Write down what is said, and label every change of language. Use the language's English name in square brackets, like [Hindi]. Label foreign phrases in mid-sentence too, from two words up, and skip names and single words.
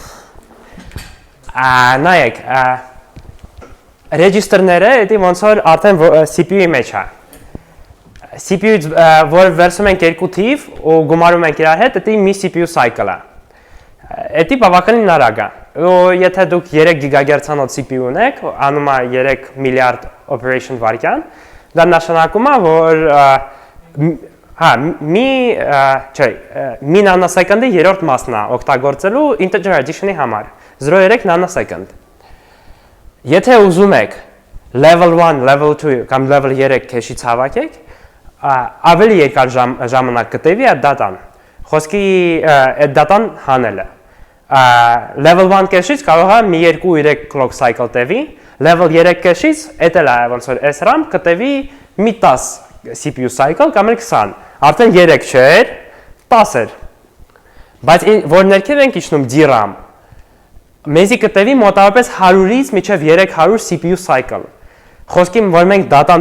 [Armenian] նայեք ռեջիստրները դա ոնց որ արդեն CPU-ի մեջ է CPU-ից որ վերցնում ենք երկու թիվ ու գումարում ենք իրար հետ դա մի [English] CPU cycle [Armenian] է դա բավականին արագ է եթե դուք 3 GHz-անոց CPU ունեք անում է 3 միլիարդ operation վայրկյան դա նշանակում է, որ մի նանոսեկնդի երրորդ մասն է օգտագործելու [English] integer addition- [Armenian] ի համար, 0.3 nanosecond։ Եթե ուզում եք [English] level 1, level 2 [Armenian] կամ [English] level 3 cache- [Armenian] ից հավաքեք, ավելի երկար ժամանակ կտևի այդ դատան, խոսքի այդ դատան հանելը։ Level 1 cache-ից կարող է մի 2-3 [English] clock cycle [Armenian] տևի, [English] level 3 cache- [Armenian] ից էտել է ոնց որ SRAM կտևի մի 10 [English] CPU cycle [Armenian] կամ 20 արդեն 3 չէր 10 էր բայց որ ներքև ենք իջնում DRAM մեզի կտևի մոտավորապես 100-ից մինչև 300 [English] CPU cycle [Armenian] Խոսքի որ մենք data-ն